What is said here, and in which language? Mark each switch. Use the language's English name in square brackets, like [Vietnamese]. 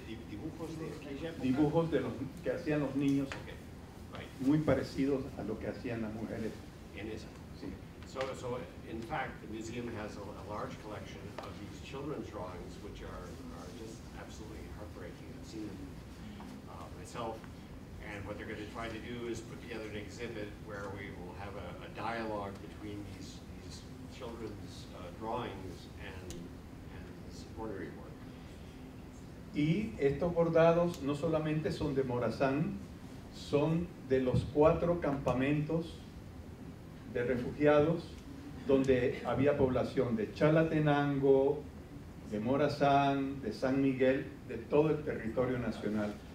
[Spanish] Dibujos de aquella época. Dibujos de los que hacían los niños, [English] Okay, right. [Spanish] muy parecidos a lo que hacían las mujeres. En esa. Sí. [English] So in fact, the museum has a large collection of these children's drawings, which are just absolutely heartbreaking. I've seen them myself, and what they're going to try to do is put together an exhibit where we will have a dialogue between these children's drawings and this embroidery work. [Spanish] Y estos bordados no solamente son de Morazán, son de los 4 campamentos de refugiados donde había población de Chalatenango, de Morazán, de San Miguel, de todo el territorio nacional.